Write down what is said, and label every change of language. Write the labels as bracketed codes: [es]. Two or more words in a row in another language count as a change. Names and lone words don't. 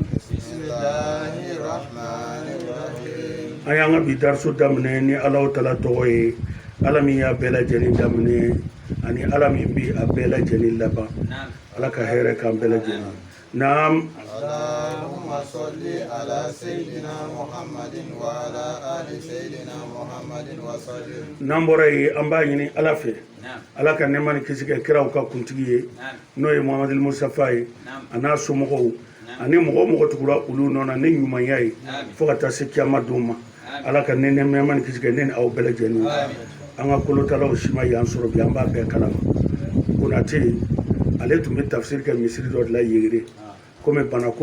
[bm] an y'an ka bi dariso daminɛ ni alaw tala tɔgɔ ye ala min y'a bɛɛ lajɛlen daminɛ ani ala min bi a bɛɛ lajɛlen laban ala ka hɛrɛ k'an bɛɛ lajɛlen naam [ar] اللهم صل على سيدنا محمد وعلى آل سيدنا محمد وسلم [bm] n'an bɔra yen an b'a ɲini ala fɛ ala ka nɛɛma ni kisi kɛ kiraw ka kuntigi ye n'o ye Muhamadu Mustafa ye a n'a somɔgɔw ani mɔgɔ mɔgɔ tugura olu nɔ na ni ɲumanya ye fo ka taa se kiyama don ma ala ka nɛɛma ni kisi kɛ ne ni aw bɛɛ lajɛlen an ka kolotalaw si ma y'an sɔrɔ bi an b'a bɛɛ kalama Konate ale tun bɛ tafsiri kɛ misiri dɔ de la Yegere komi banako